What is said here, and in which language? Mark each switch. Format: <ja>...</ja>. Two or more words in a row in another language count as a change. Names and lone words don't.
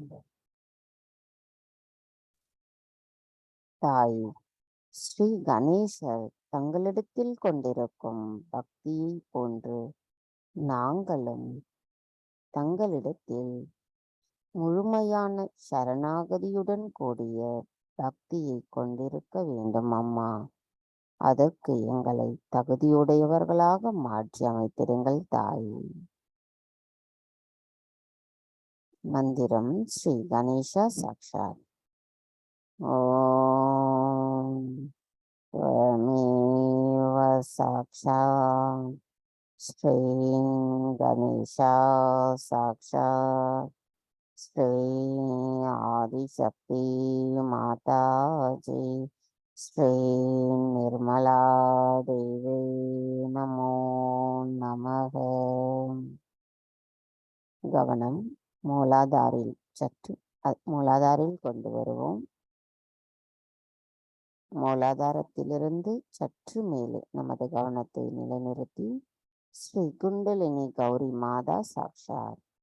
<ta>தாயே, ஸ்ரீ கணேசர் தங்களிடத்தில் கொண்டிருக்கும் பக்தியை போன்று நாங்களும் தங்களிடத்தில் முழுமையான சரணாகதியுடன் கூடிய பக்தியை கொண்டிருக்க வேண்டும் அம்மா. அதற்கு எங்களை தகுதியுடையவர்களாக மாற்றி அமைத்திடுங்கள் தாயே. மந்திரம் ஸ்ரீ கணேசா சாக்ஷாத்.</ta> <sa>ஓம் त्वमेव साक्षात् श्री गणेशा साक्षात् श्री आदिशक्ति माताजी श्री निर्मला देवी नमो नमः.</sa> <ta>கவனம். மூலாதாரில் கொண்டு வருவோம். மூலாதாரத்திலிருந்து சற்று மேலே நமது கவனத்தை நிலைநிறுத்தி ஸ்ரீ குண்டலினி கௌரி மாதா சாக்ஷாத்.</ta>